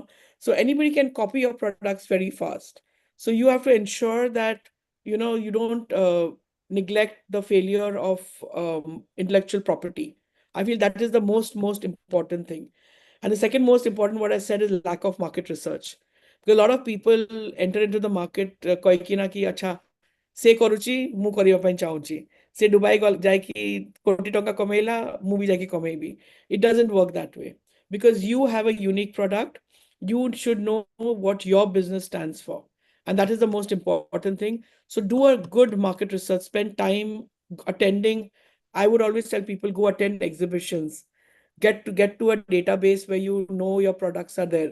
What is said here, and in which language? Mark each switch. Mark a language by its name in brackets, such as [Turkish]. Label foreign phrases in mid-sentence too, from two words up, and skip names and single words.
[English] So anybody can copy your products very fast. So you have to ensure that, you don't neglect the failure of intellectual property. I feel that is the most important thing. And the second most important, what I said, is lack of market research. Because a lot of people enter into the market [Odia] କହିକିନା କି ଆଚ୍ଛା ସେ କରୁଛି ମୁଁ କରିବା ପାଇଁ ଚାହୁଁଛି ସେ ଦୁବାଇ ଯାଇକି କୋଟି ଟଙ୍କା କମେଇଲା ମୁଁ ବି ଯାଇକି କମେଇବି. [English] It doesn't work that way. Because you have a unique product, you should know what your business stands for. And that is the most important thing. So do a good market research, spend time attending. I would always tell people, go attend exhibitions, get to a database where you know your products are there.